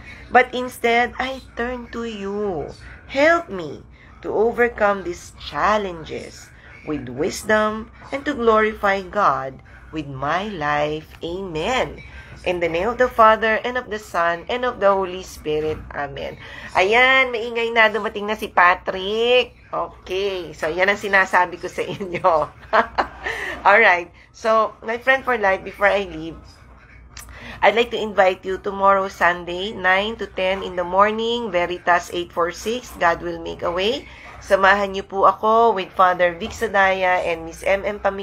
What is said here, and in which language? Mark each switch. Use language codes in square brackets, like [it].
[en] But instead, I turn to you. Help me to overcome these challenges with wisdom and to glorify God with my life. Amen. In the name of the Father, and of the Son, and of the Holy Spirit. [tl] Amen. Ayan, maingay na, dumating na si Patrick. Okay, so yan ang sinasabi ko sa inyo. [en] Alright, so, my friend for life, before I leave, I'd like to invite you tomorrow, Sunday, 9 to 10 in the morning, Veritas 846, God will make a way. [tl] Samahan niyo po ako with Father Vic Sadaya and Miss M.M.